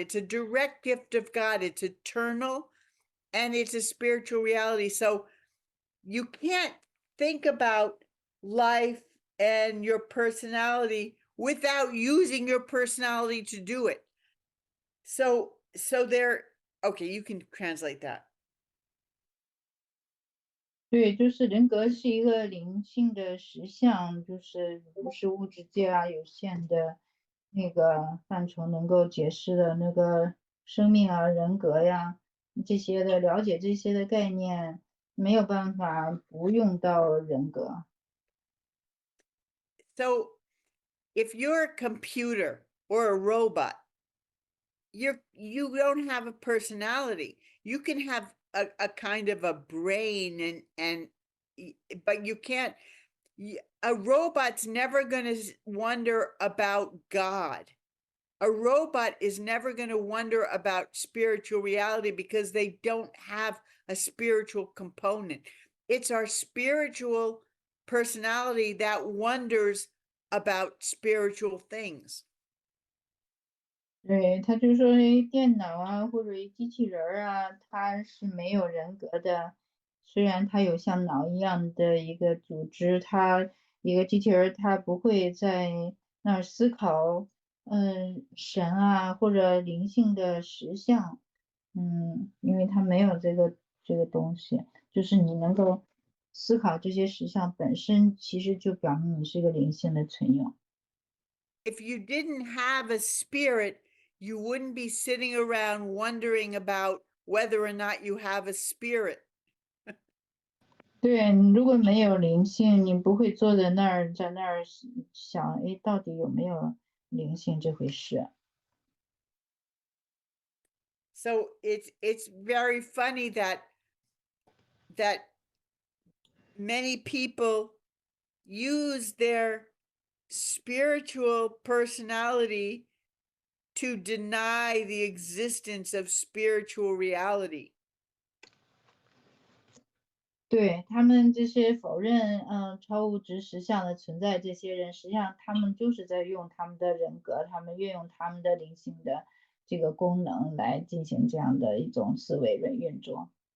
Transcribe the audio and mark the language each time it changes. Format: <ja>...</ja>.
<en>It's a direct gift of God. It's eternal and it's a spiritual reality. So you can't think about life and your personality without using your personality to do it. So there, okay, you can translate that.</en> <zh>对，就是人格是一个灵性的实相，就是不是物质界啊有限的那个范畴能够解释的那个生命啊、人格呀这些的了解这些的概念，没有办法不用到人格。</zh> <en>So if you're a computer or a robot, you don't have a personality. You can have a kind of a brain but you can't. A robot's never going to wonder about God. A robot is never going to wonder about spiritual reality because they don't have a spiritual component. It's our spiritual personality that wonders about spiritual things.</en> <zh>对，他就说电脑啊或者机器人儿啊，它是没有人格的。虽然它有像脑一样的一个组织，它一个机器人儿它不会在那儿思考，神啊或者灵性的实相，因为它没有这个东西。就是你能够思考这些实相本身，其实就表明你是一个灵性的存有。</zh> <en>If you didn't have a spirit, you wouldn't be sitting around wondering about whether or not you have a spirit.</en> <zh>对，你如果没有灵性，你不会坐在那儿，在那儿想，哎，到底有没有灵性这回事？</zh> <en>So it's very funny that many people use their spiritual personality to deny the existence of spiritual reality.</en> <zh>对，他们这些否认，超物质实相的存在，这些人实际上他们就是在用他们的人格，他们运用他们的灵性的这个功能来进行这样的一种思维的运作。</zh>